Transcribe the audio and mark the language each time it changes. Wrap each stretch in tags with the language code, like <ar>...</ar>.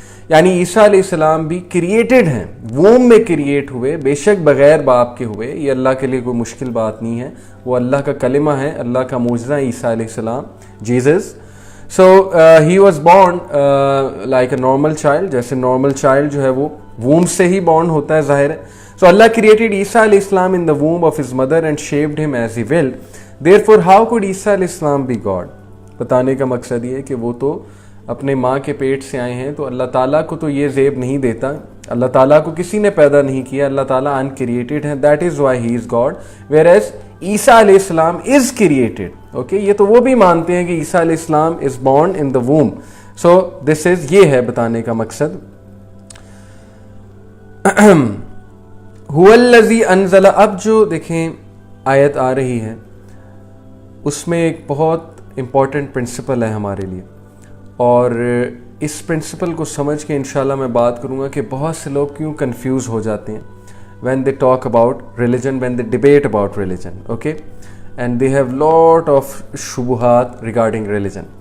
<ur>یعنی عیسیٰ علیہ السلام بھی کریٹڈ ہیں, ووم میں کریٹ ہوئے, بے شک بغیر باپ کے ہوئے. یہ اللہ کے لیے کوئی مشکل بات نہیں ہے, وہ اللہ کا کلمہ ہے, اللہ کا معجزہ ہے عیسیٰ علیہ السلام, Jesus. So he was born like a normal child, جیسے نارمل چائلڈ جو ہے وہ ووم سے ہی بورن ہوتا ہے, ظاہر ہے.</ur> <en>So Allah created Isa alayhi salam in the womb of his mother and shaped him as he willed. Therefore, how could Isa alayhi salam be God?</en> <ur>بتانے کا مقصد یہ ہے کہ وہ تو اپنے ماں کے پیٹ سے آئے ہیں, تو اللہ تعالیٰ کو تو یہ زیب نہیں دیتا, اللہ تعالیٰ کو کسی نے پیدا نہیں کیا, اللہ تعالیٰ uncreated ہے.</ur> <en>That is why he is God. Whereas Isa alayhi salam is created. Okay,</en> <ur>یہ تو وہ بھی مانتے ہیں کہ</ur> <en>Isa alayhi salam is born in the womb. So this is,</en> <ur>یہ ہے بتانے کا مقصد.</ur> <ar>هو الذی انزل.</ar> <ur>اب جو دیکھیں آیت آ رہی ہے اس میں ایک بہت امپورٹنٹ پرنسپل ہے ہمارے لیے, اور اس پرنسپل کو سمجھ کے انشاءاللہ میں بات کروں گا کہ بہت سے لوگ کیوں کنفیوز ہو جاتے ہیں</ur> <en>when they talk about religion,</en> <ur>when they debate about religion, okay,</ur> <en>and they have lot of</en> <ur>شبہات</ur> <en>regarding religion.</en>